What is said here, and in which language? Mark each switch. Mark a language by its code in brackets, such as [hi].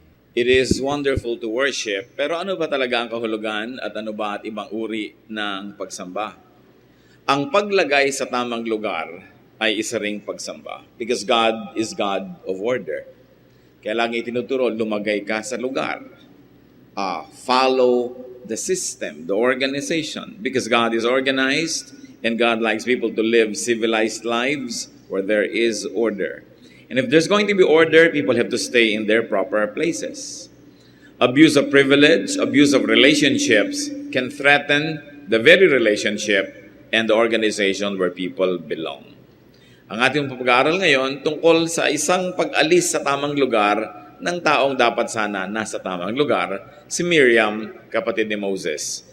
[en] It is wonderful to worship, [tl] pero ano ba talaga ang kahulugan at ano ba at ibang uri ng pagsamba? Ang paglagay sa tamang lugar ay isa ring pagsamba [en] because God is God of order. [tl] Kaya lagi tinuturo, lumagay ka sa lugar. [en] Follow the system, the organization, because God is organized and God likes people to live civilized lives where there is order. And if there's going to be order, people have to stay in their proper places. Abuse of privilege, abuse of relationships can threaten the very relationship and the organization where people belong. [tl] Ang ating pag-aaral ngayon tungkol sa isang pag-alis sa tamang lugar ng taong dapat sana nasa tamang lugar, si Miriam, kapatid ni Moses.